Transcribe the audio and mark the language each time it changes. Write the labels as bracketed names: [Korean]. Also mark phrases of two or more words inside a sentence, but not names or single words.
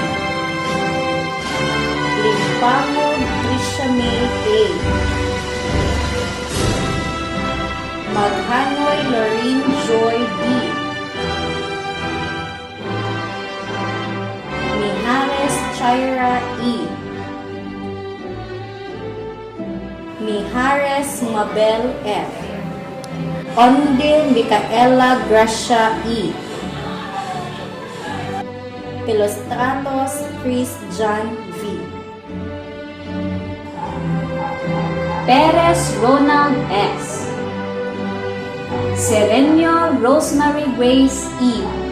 [Filipino] Limpango Trisha May A. Maghanoy Lorraine Joy D. Mijares Chaira E. Mijares Mabel F. Onde Micaela Gracia E. Pelostratos Chris John V. Perez Ronald S. Serenio Rosemary Grace E.